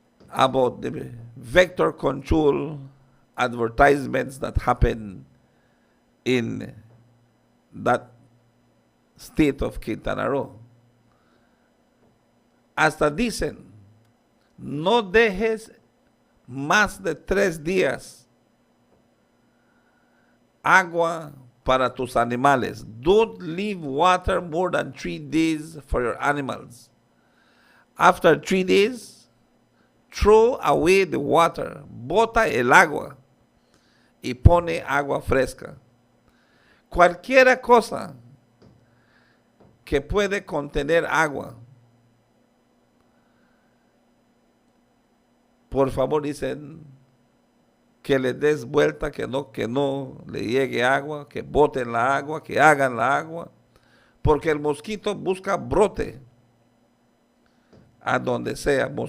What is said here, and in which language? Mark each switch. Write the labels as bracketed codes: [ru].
[en] about the vector control advertisements that happen in that state of Quintana Roo. [es] Hasta dicen, no dejes más de 3 días agua para tus animales. [en] Don't leave water more than 3 days for your animals. After 3 days, throw away the water. [es] Bota el agua y pone agua fresca. Cualquier cosa que puede contener agua, por favor, dicen que le des vuelta, que no le llegue agua, que boten la agua, que hagan la agua, porque el mosquito busca brote a donde sea.